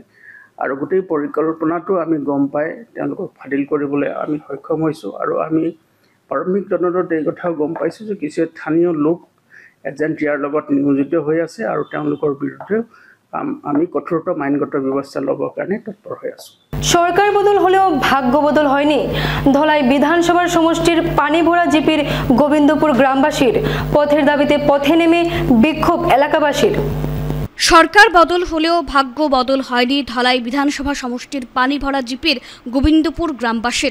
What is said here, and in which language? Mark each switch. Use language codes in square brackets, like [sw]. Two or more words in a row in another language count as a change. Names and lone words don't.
[as] আৰু গোটেই পৰিকল্পনাটো আমি গম পাই তেওঁলোকক ফাদিল কৰিবলৈ আমি সক্ষম হৈছোঁ। আৰু আমি প্ৰাৰম্ভিক তদন্তত এই কথাও গম পাইছোঁ যে কিছু স্থানীয় লোক এজেণ্ট ইয়াৰ লগত নিয়োজিত হৈ আছে আৰু তেওঁলোকৰ বিৰুদ্ধে আমি কঠোৰতম আইনগত ব্যৱস্থা ল'বৰ কাৰণে তৎপৰ হৈ আছোঁ। [bn] সরকার বদল হলেও ভাগ্য বদল হয়নি ধলাই বিধানসভার সমষ্টির পানি ভরা জিপির গোবিন্দপুর গ্রামবাসীর। পথের দাবিতে পথে নেমে বিক্ষোভ এলাকাবাসীর। সরকার বদল হলেও ভাগ্য বদল হয়নি ধলাই বিধানসভা সমষ্টির পানি ভরা জিপির গোবিন্দপুর গ্রামবাসীর।